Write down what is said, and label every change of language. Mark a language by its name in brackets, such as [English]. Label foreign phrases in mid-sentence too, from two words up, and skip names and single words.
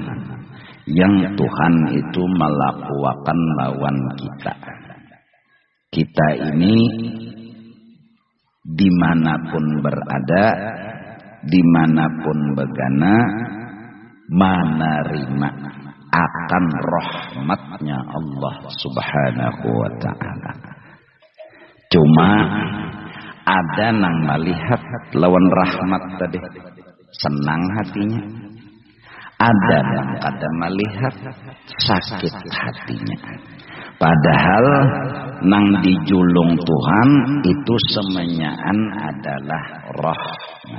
[Banjar] Yang Tuhan itu melakukan lawan kita. Kita ini dimanapun berada, dimanapun begana, menerima akan rahmatnya [Arabic] Allah Subhanahu wa Ta'ala. [Banjar] Cuma ada nang melihat lawan rahmat tadi senang hatinya, ada yang kada melihat sakit hatinya. Padahal nang dijulung Tuhan itu semenyaan adalah rahmat.